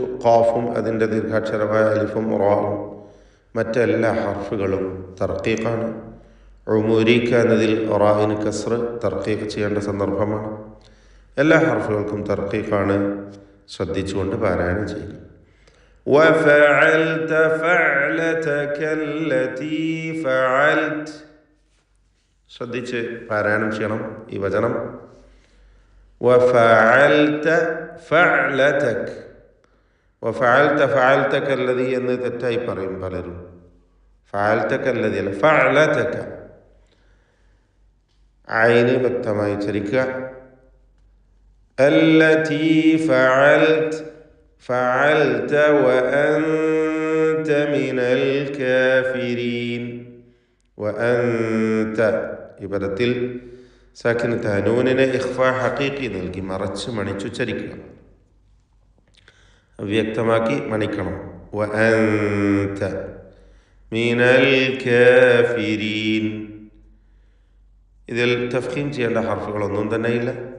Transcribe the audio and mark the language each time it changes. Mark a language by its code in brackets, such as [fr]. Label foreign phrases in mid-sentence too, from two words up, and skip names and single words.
[ml] ഖാഫും അതിൻ്റെ ദീർഘാക്ഷരമായ അലിഫും റാവും മറ്റെല്ലാ ഹർഫുകളും തർക്കീഖാണ്. ഉമുരിക എന്നതിൽ റായിന് കസ്ർ തർക്കീഖ് ചെയ്യേണ്ട സന്ദർഭമാണ്. എല്ലാ ഹർഫുകൾക്കും തർക്കീഖാണ്. ശ്രദ്ധിച്ചുകൊണ്ട് പാരായണം ചെയ്യുക. [ar] وفعلت فعلتك التي فعلت. [ml] ശ്രദ്ധിച്ച് പാരായണം ചെയ്യണം ഈ വചനം. [ar] وفعلت فعلتك. وفعلت فعلتك الذي [ml] എന്ന് തെറ്റായി പറയും പലരും. [ar] فعلتك الذي [ml] അല്ല, فعلتك. ഐന് വ്യക്തമായി ഉച്ചരിക്കുക. [ar] التي فعلت. فعلت وأنت من الكافرين. [ml] وأنت ഈ പദത്തിൽ സാക്കിനത്ത നൂനിനെ [ar] إخفاء حقيقي [ml] നൽകി മറച്ച് മണിച്ചുച്ചരിക്കുക. വ്യക്തമാക്കി മണിക്കണം. [ar] وأنت من الكافرين. [ml] ഇതിൽ തഫ്ഖീം ചെയ്യേണ്ട ഹർഫുകളൊന്നും തന്നെയില്ല.